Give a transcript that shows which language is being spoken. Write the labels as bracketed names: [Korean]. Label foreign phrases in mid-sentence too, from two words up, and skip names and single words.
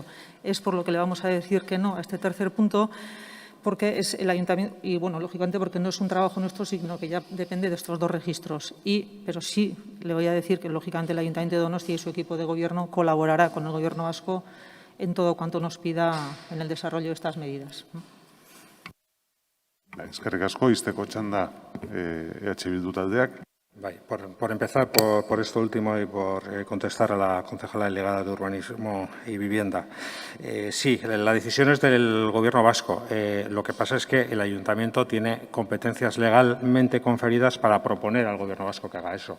[Spanish] Es por lo que le vamos a decir que no a este tercer punto, porque es el Ayuntamiento, y bueno, lógicamente porque no es un trabajo nuestro, sino que ya depende de estos dos registros. Pero sí le voy a decir que, lógicamente, el Ayuntamiento de Donostia y su equipo de Gobierno colaborará con el Gobierno vasco en todo cuanto nos pida en el desarrollo de estas medidas. [Basque] Eskerrik asko, izteko txanda Bildu taldeak. [Spanish] Por empezar por esto último y por contestar a la concejala delegada de Urbanismo y Vivienda. Sí, la decisión es del Gobierno vasco. Lo que pasa es que el Ayuntamiento tiene competencias legalmente conferidas para proponer al Gobierno vasco que haga eso.